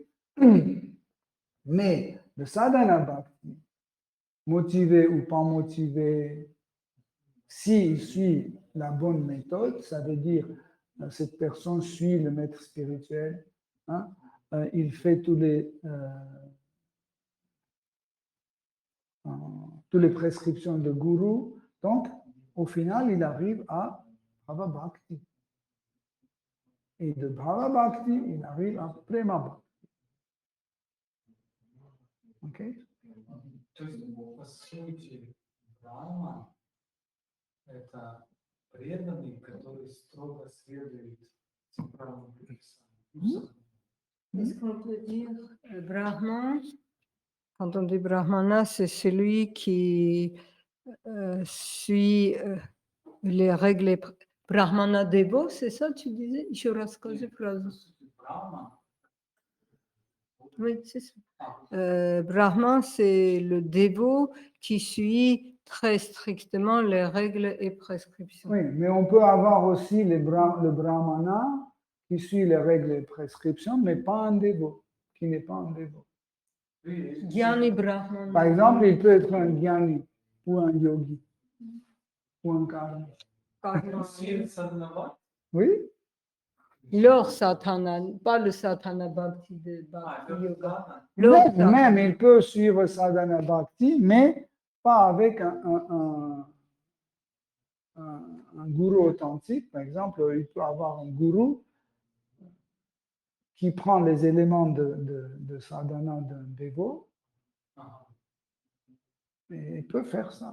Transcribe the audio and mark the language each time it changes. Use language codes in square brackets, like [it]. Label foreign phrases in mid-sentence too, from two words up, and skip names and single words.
[fr] Mais le sadhana bhakti, motivé ou pas motivé, s'il suit la bonne méthode, ça veut dire cette personne suit le maître spirituel, hein, il fait toutes les prescriptions de gourou, donc au final, il arrive à Bhava Bhakti. Et de Bhava Bhakti, il arrive à Prema Bhakti. OK? [ru] То есть, по сути, Брахман – это преданный, который строго следует этим правилам предписаниям. [fr] Est-ce qu'on peut dire Brahman? Quand on dit Brahmana, c'est celui qui suit les règles. Brahmana Devo, c'est ça, tu disais? [ru] Еще раз скажи фразу. Брахман. [fr] Oui, c'est ça. Brahman, c'est le dévot qui suit très strictement les règles et prescriptions. Oui, mais on peut avoir aussi le brahmana qui suit les règles et prescriptions, mais pas un dévot, qui n'est pas un dévot. Gyani Brahman. Par exemple, il peut être un gyani ou un yogi ou un karma. [ru] Сил садхана. [fr] Oui? Leur satana, pas le satana bhakti de Bhakti Yoga. Même, il peut suivre sadhana bhakti, mais pas avec un gourou authentique. Par exemple, il peut avoir un gourou qui prend les éléments de sadhana d'un dévot, et il peut faire ça.